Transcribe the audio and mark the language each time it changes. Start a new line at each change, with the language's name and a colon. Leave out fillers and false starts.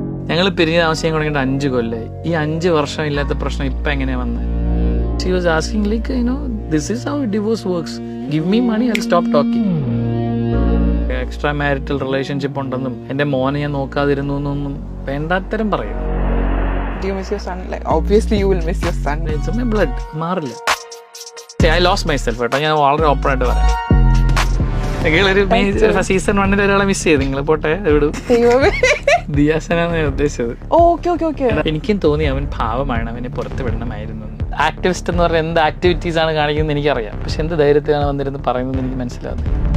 Malayalam: ഞങ്ങൾ പിരിഞ്ഞ താമസിക്കാൻ തുടങ്ങിയിട്ട് 5 കൊല്ലമായി. ഈ 5 വർഷം ഇല്ലാത്ത പ്രശ്നം ഇപ്പൊ എങ്ങനെയാ വന്നത്?
English: She was asking like this is how divorce works. Give me money, I will stop talking.
Malayalam: Extra marital relationship ഉണ്ടെന്നും എന്റെ മോനെ ഞാൻ നോക്കാതിരുന്നു എന്നൊന്നും വേണ്ടാത്തരം പറയും.
English: Do you miss your son? Like, obviously you will miss your son. It's my blood.
Malayalam: മാറില്ല.
English: I lost myself കേട്ടോ.
Malayalam: ഞാൻ വളരെ ഓപ്പൺ ആയിട്ട് പറയാം. നിങ്ങളൊരു സീസൺ 1 ഒരാളെ മിസ് ചെയ്ത് നിങ്ങൾ പോട്ടെ വിടും. ദിയാസനാണ് ഉദ്ദേശിച്ചത്. എനിക്കും തോന്നി അവൻ പാവമാണ്, അവനെ പുറത്ത് വിടണമായിരുന്നു. ആക്ടിവിസ്റ്റ് എന്ന് പറഞ്ഞാൽ എന്ത് ആക്ടിവിറ്റീസ് ആണ് കാണിക്കുന്നത് എനിക്കറിയാം, പക്ഷെ എന്ത് ധൈര്യത്തിലാണ് വന്നിരുന്ന് പറയുന്നത് എനിക്ക് മനസ്സിലാവുന്നത്.